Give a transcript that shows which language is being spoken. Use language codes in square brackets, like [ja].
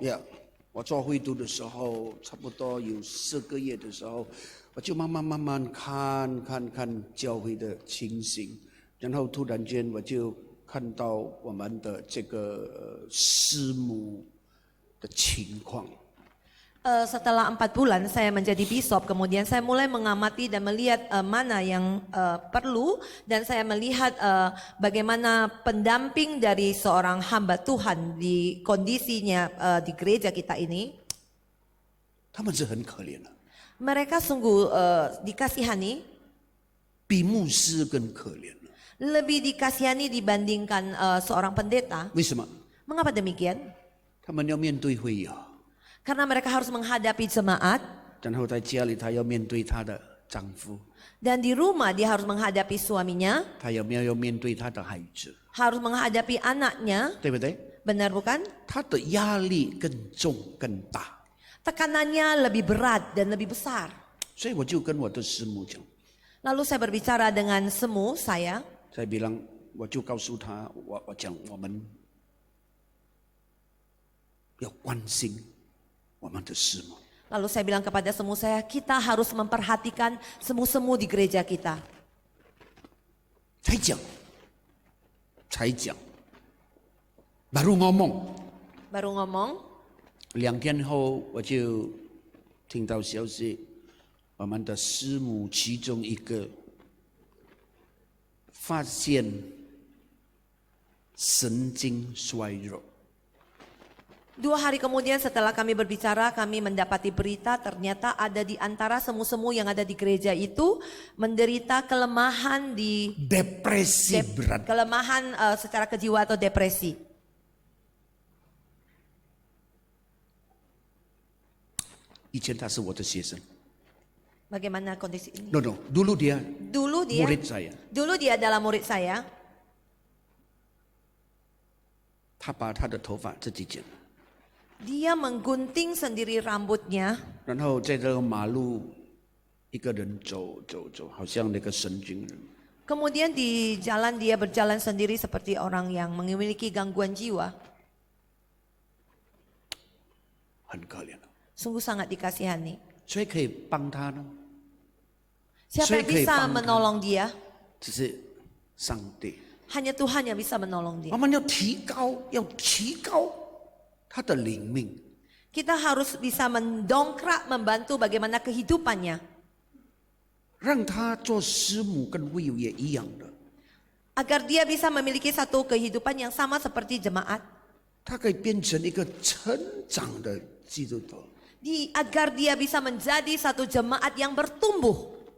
[zh] Ya, 我做会读的时候，差不多有4个月的时候，我就慢慢看教会的情形，然后突然间我就看到我们的这个师母的情况。 [id] Setelah 4 bulan saya menjadi bishop, kemudian saya mulai mengamati dan melihat mana yang perlu, dan saya melihat bagaimana pendamping dari seorang hamba Tuhan di kondisinya di gereja kita ini. [zh] 他们是很可怜的， [id] Mereka sungguh dikasihani, [zh] 比牧师更可怜了。 [id] lebih dikasihani dibandingkan seorang pendeta. [zh] 为什么？ [id] Mengapa demikian? [zh] 他们要面对会友， [id] Karena mereka harus menghadapi jemaat, [zh] 然后在家里他要面对他的丈夫， [id] dan di rumah dia harus menghadapi suaminya, [zh] 他有没有要面对他的孩子， [id] harus menghadapi anaknya, [zh] 对不对？ [id] benar bukan? [zh] 他的压力更重更大。 [id] Tekanannya lebih berat dan lebih besar. [zh] 所以我就跟我的师母讲， [id] Lalu saya berbicara dengan semu saya, [zh] 在比朗，我就告诉他，我讲我们要关心我们的师母。 [id] lalu saya bilang kepada semu saya, kita harus memperhatikan semu-semu di gereja kita. [zh] 才讲， [id] baru ngomong。 Baru ngomong, [zh] 2天后我就听到消息，我们的师母其中一个发现神经衰弱。 [id] 2 hari kemudian setelah kami berbicara, kami mendapati berita ternyata ada di antara semu-semu yang ada di gereja itu menderita kelemahan di Depresi berat. kelemahan secara kejiwaan atau depresi. [zh] Encik他是我的学生。 [id] Bagaimana kondisi ini? No, dulu dia murid saya. Dulu dia adalah murid saya. [zh] 他把他的头发自己剪， [id] Dia menggunting sendiri rambutnya. [zh] 然后在这个马路一个人走，好像那个神经人。 [id] Kemudian di jalan dia berjalan sendiri seperti orang yang memiliki gangguan jiwa. [zh] 很可怜， [id] Sungguh sangat dikasihani. [zh] 谁可以帮他呢？ [id] Siapa yang bisa menolong dia? [zh] 只是上帝。 [id] Hanya Tuhan yang bisa menolong dia. [zh] 我们要提高他的灵命， [id] Kita harus bisa mendongkrak, membantu bagaimana kehidupannya. [zh] 让他做师母跟会友也一样的， [id] Agar dia bisa memiliki satu kehidupan yang sama seperti jemaat. [zh] 他可以变成一个成长的基督徒。 [id] agar dia bisa menjadi satu jemaat yang bertumbuh.